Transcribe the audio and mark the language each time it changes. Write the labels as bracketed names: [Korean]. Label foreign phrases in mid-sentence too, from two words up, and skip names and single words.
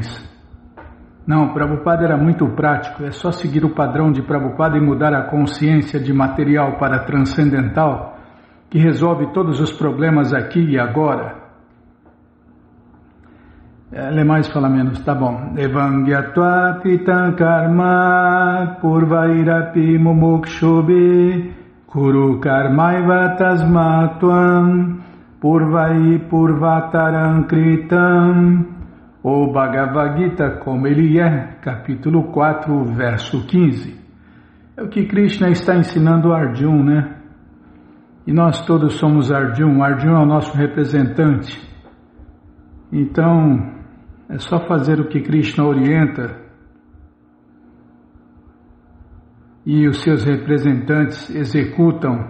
[Portuguese] Não, Prabhupada era muito prático. É só seguir o padrão de Prabhupada e mudar a consciência de material para transcendental, que resolve todos os problemas aqui e agora. Lê mais, fala menos, tá bom. [Sanskrit] Evangyatva kritam karma purvairapi mumukshobe kuru karmaiva tasmatvam purvai purvataram kritam. [Portuguese] O Bhagavad Gita, como ele é, capítulo 4, verso 15. É o que Krishna está ensinando a Arjuna, né? E nós todos somos Arjuna. Arjuna é o nosso representante. Então, é só fazer o que Krishna orienta e os seus representantes executam.